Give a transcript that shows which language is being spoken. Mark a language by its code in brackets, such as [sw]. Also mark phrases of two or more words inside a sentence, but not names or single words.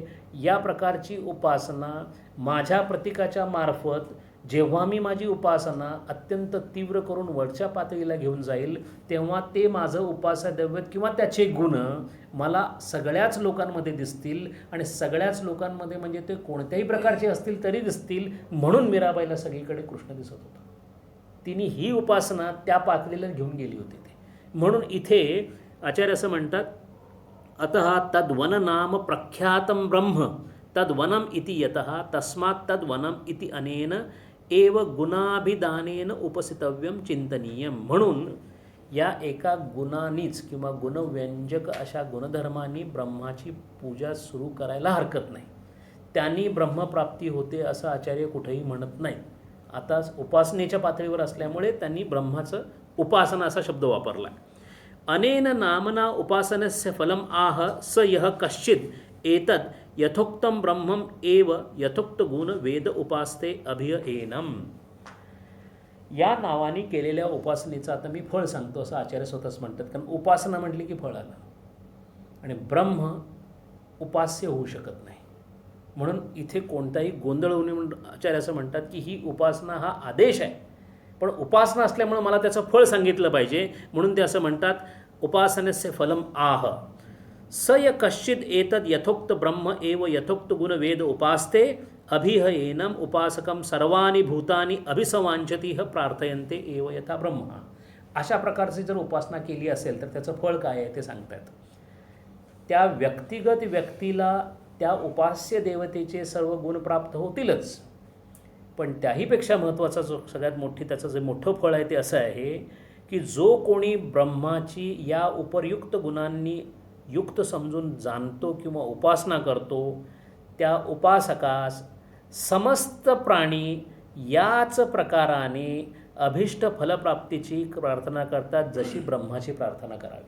[mr] या प्रकारची उपासना माझ्या प्रतीकाच्या मार्फत जेव्हा मी माझी उपासना अत्यंत तीव्र करून वरच्या पातळीला घेऊन जाईल तेव्हा ते माझं उपासद्रव्य किंवा त्याचे गुण मला सगळ्याच लोकांमध्ये दिसतील. आणि सगळ्याच लोकांमध्ये म्हणजे ते कोणत्याही प्रकारचे असतील तरी दिसतील. म्हणून मीराबाईला सगळीकडे कृष्ण दिसत होता. तिने ही उपासना त्या पातळीला घेऊन गेली होती ते. म्हणून इथे आचार्य असं म्हणतात, [sa] अतः तद्वन नाम प्रख्यातं ब्रह्म तद्वनम इति यतः तस्मात् तद्वनम इति अनेन एव गुणाभिधानेन उपसितव्यम चिंतनीयम. [mr] म्हणून या एका गुणांनीच किंवा गुणव्यंजक अशा गुणधर्मांनी ब्रह्माची पूजा सुरू करायला हरकत नाही. त्यांनी ब्रह्मप्राप्ती होते असं आचार्य कुठेही म्हणत नाही. आता उपासनेच्या पातळीवर असल्यामुळे त्यांनी ब्रह्माचं उपासना असा शब्द वापरला. [sa] अनेन नामना उपासनस्य फलम आह स यः कश्चित् एतद् यथोक्तं ब्रह्मम एव यथोक्त गुण वेद उपासते अभियेनम. [mr] या नावाने केलेल्या उपासनेचं आता मी फळ सांगतो असं आचार्य स्वतःच म्हणतात. कारण उपासना म्हटली की फळ आलं आणि ब्रह्म उपास्य होऊ शकत नाही. म्हणून इथे कोणताही गोंधळ होऊ नये म्हणून आचार्य असं म्हणतात की ही उपासना हा आदेश आहे, पण उपासना असल्यामुळे मला त्याचं फळ सांगितलं पाहिजे. म्हणून ते असं म्हणतात, [sa] उपासनस्य फलम आह स य कश्चिद एतद यथोक्त ब्रह्म एव यथोक्त गुण वेद उपासते अभिहयेनम उपासकम सर्वानी भूतानी अभिसवांचती प्रार्थयन्ते एव यथा ब्रह्म. [mr] अशा प्रकारची जर उपासना केली असेल तर त्याचं फळ काय आहे ते सांगतात. त्या व्यक्तिगत व्यक्तीला त्या उपास्य देवतेचे सर्व गुण प्राप्त होतीलच, पण त्याहीपेक्षा महत्त्वाचा जो सगळ्यात त्याचं जे मोठं फळ आहे ते असं आहे की जो कोणी ब्रह्माची या उपरयुक्त गुणांनी युक्त समजून जाणतो किंवा उपासना करतो त्या उपासकास समस्त प्राणी याच प्रकाराने अभिष्ट फलप्राप्तीची प्रार्थना करतात जशी ब्रह्माची प्रार्थना करावी.